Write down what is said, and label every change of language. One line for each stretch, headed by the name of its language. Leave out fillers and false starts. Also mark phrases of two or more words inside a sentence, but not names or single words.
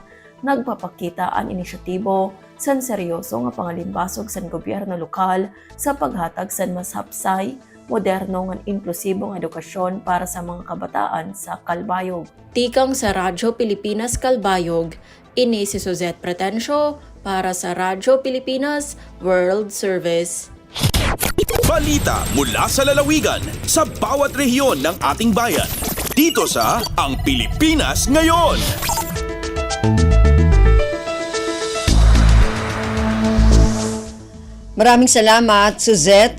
Waray: Nagpapakita ang inisyatibo sa seryoso nga pangalimbasog sa gobyerno lokal sa paghatag sa mas hapsay moderno nga inklusibong edukasyon para sa mga kabataan sa Calbayog. Tikang sa Radyo Pilipinas Calbayog, ini si Suzette Pretencio para sa Radyo Pilipinas World Service.
Filipino: Balita mula sa lalawigan sa bawat rehiyon ng ating bayan. Dito sa Ang Pilipinas Ngayon. Maraming salamat, Suzette.